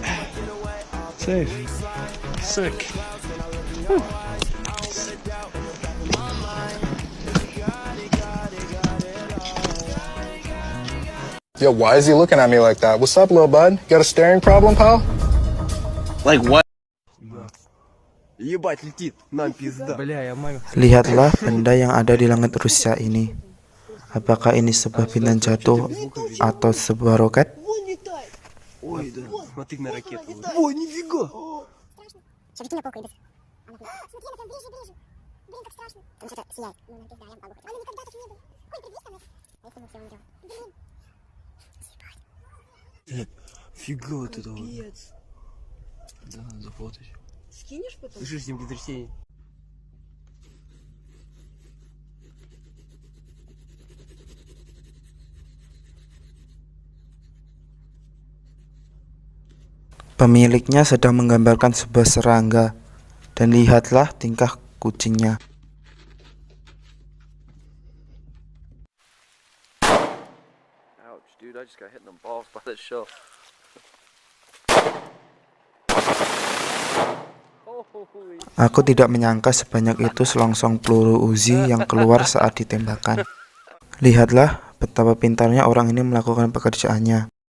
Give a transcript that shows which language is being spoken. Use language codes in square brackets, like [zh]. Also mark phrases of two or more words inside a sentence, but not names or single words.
[en] Safe. Sick. Whew. Yo, why is he looking at me like that? What's up, little bud? Got a staring problem, pal? Like what? [ru] Ебать, летит, нам пизда. Бля, я маме. [id] Lihatlah benda yang ada di langit Rusia ini. Apakah ini sebuah bintang jatuh atau sebuah roket? [ru] Ой, да, смотри на ракету. Ой, нифига! Фига вот это вот. Да, зафотать. Скинешь потом? Слышишь, землетрясение. [id] Pemiliknya sedang menggambarkan sebuah serangga. Dan lihatlah tingkah kucingnya. [en] Ouch, dude, I just got hit in the balls by that shell. [id] Aku tidak menyangka sebanyak itu selongsong peluru Uzi yang keluar saat ditembakkan. Lihatlah betapa pintarnya orang ini melakukan pekerjaannya.